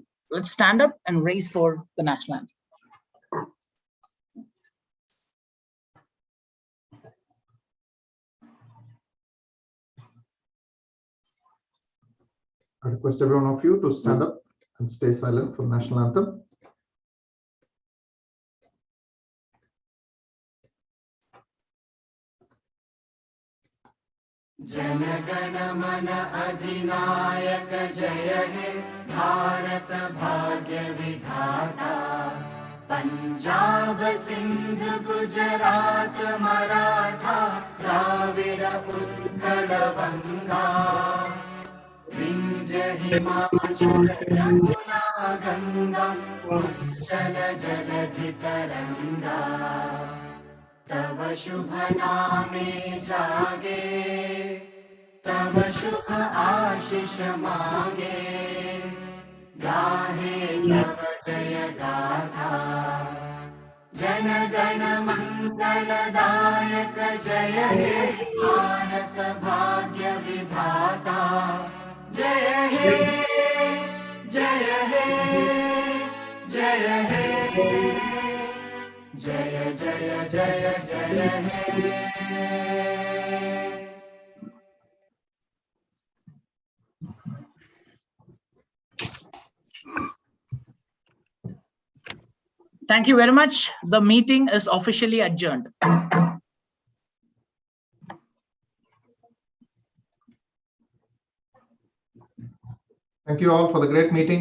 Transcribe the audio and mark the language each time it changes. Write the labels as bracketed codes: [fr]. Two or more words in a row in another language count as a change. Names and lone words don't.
[en] Let's stand up and raise for the national anthem. I request every one of you to stand up and stay silent for the national anthem. [bn] জনগণ মন অধিনায়ক জয় হে ভারত ভাগ্য বিধাতা পঞ্জাব সিন্ধু গুজরাট মরাঠা দ্রাবিড় উৎকল বঙ্গ বিন্ধ্য হিমাচল যমুনা গঙ্গা উচ্ছল জলধি তরঙ্গ তব শুভ নামে জাগে তব শুভ আশিস মাগে গাহে তব জয় গাথা জন গণ মঙ্গলদায়ক জয় হে ভারত ভাগ্য বিধাতা জয় জয় হে জয় হে জয় জয় জয় জয় হে [en] Thank you very much. The meeting is officially adjourned. Thank you all for the great meeting.